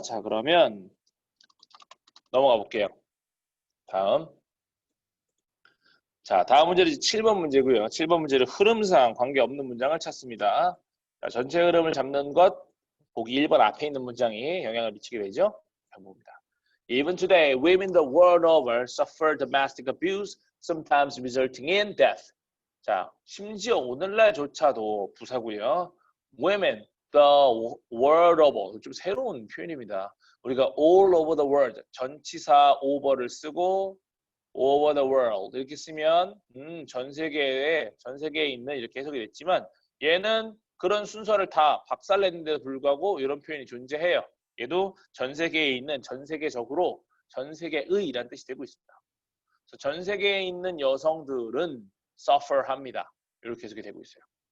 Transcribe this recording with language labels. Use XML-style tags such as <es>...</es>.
<ko>자, 그러면 넘어가 볼게요. 다음. 자, 다음 문제는 7번 문제고요. 7번 문제는 흐름상 관계없는 문장을 찾습니다. 자, 전체 흐름을 잡는 것, 보기 1번 앞에 있는 문장이 영향을 미치게 되죠. 봅니다.</ko> <en>Even today, women the world over suffer domestic abuse, sometimes resulting in death.</en> <ko>자, 심지어 오늘날조차도 부사고요.</ko> <en>Women the world over,</en> <ko>좀 새로운 표현입니다. 우리가</ko> <en>all over the world,</en> <ko>전치사 over를 쓰고 over the world 이렇게 쓰면 전 세계에 있는 이렇게 해석이 됐지만 얘는 그런 순서를 다 박살냈는데도 불구하고 이런 표현이 존재해요. 얘도 전 세계에 있는, 전 세계적으로, 전 세계의 이란 뜻이 되고 있습니다. 그래서 전 세계에 있는 여성들은 suffer 합니다. 이렇게 해석이 되고 있어요.</ko>